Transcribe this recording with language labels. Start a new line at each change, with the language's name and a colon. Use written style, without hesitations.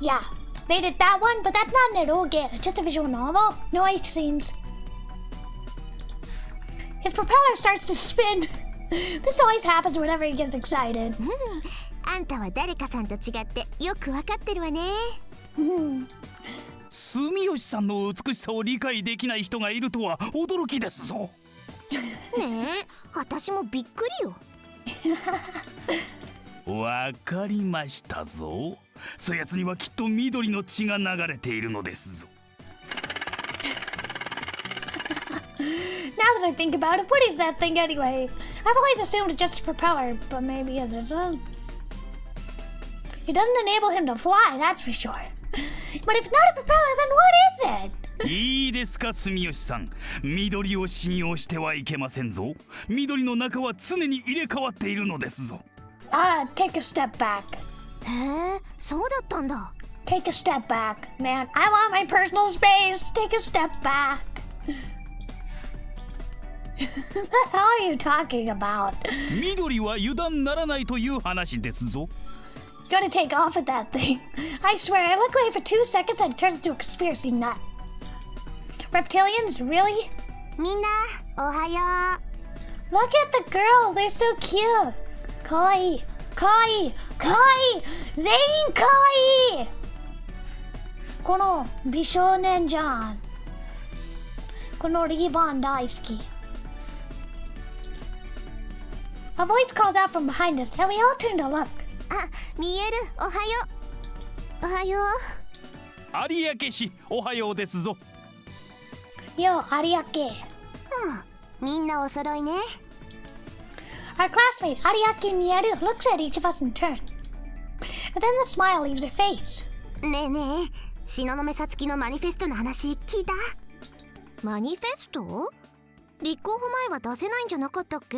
English: Yeah, they did that one, but that's not an eroge. It's just a visual novel. No H scenes. His propeller starts to spin. This always happens whenever he gets excited.
Japanese: あんたは誰かさんと違ってよくわかってるわね。住吉さんの美しさを理解できない人がいるとは驚きですぞ。ねえ、私もびっくりよ。わかりましたぞ。そやつにはきっと緑の血が流れているのですぞ。
English: Now that I think about it, what is that thing anyway? I've always assumed it's just a propeller, but maybe it's its own. It doesn't enable him to fly, that's for sure. But if it's not a propeller, then what is it?
Japanese: いいですか、住吉さん。緑を信用してはいけませんぞ。緑の中は常に入れ替わっているのですぞ。
English: Take a step back.
Japanese: へえ、そうだったんだ。
English: Take a step back. Man, I want my personal space. Take a step back. What the hell are you talking about?
Japanese: 緑は油断ならないという話ですぞ。
English: You gotta take off with that thing. I swear, I look away for 2 seconds and it turns into a conspiracy nut. Reptilians? Really?
Japanese: みんな、おはよう。
English: Look at the girls, they're so cute.
Japanese: Kawaii, kawaii, kawaii. 全員カワイイ。この美少年じゃん。このリボン大好き。
English: A voice calls out from behind us, and we all turn to look.
Japanese: あ、見える。おはよう。おはよう。有明氏、おはようですぞ。よ、有明。みんなお揃いね。
English: Our classmate, Ariake Nieru, looks at each of us in turn. And then the smile leaves her face.
Japanese: ねえねえ、東雲さつきのマニフェストの話聞いた？マニフェスト？立候補前は出せないんじゃなかったっけ？